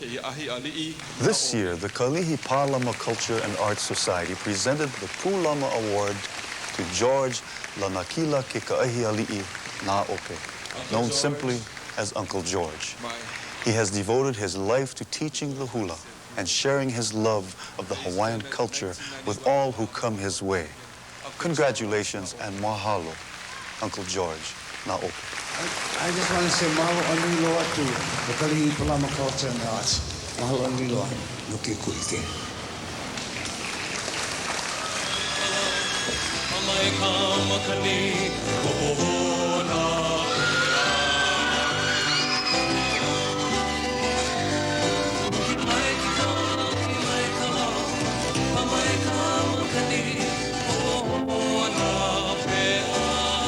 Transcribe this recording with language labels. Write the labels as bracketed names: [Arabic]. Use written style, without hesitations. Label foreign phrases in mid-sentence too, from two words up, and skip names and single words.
[English] This year, the Kalihi Pālama Culture and Arts Society presented the Pūlama Award to George Lanakila Keka'ahiali'i Na'ope, known simply as Uncle George. He has devoted his life to teaching the hula and sharing his love of the Hawaiian culture with all who come his way. Congratulations and mahalo, Uncle George Na'ope. I just want to say [Hawaiian] mahalo anui loa [English] to the Kalihi Pālama Culture and Arts. [Hawaiian] Mahalo anui loa, no ke kuike. Mai ka makani ohona Mai ka makani ohona pea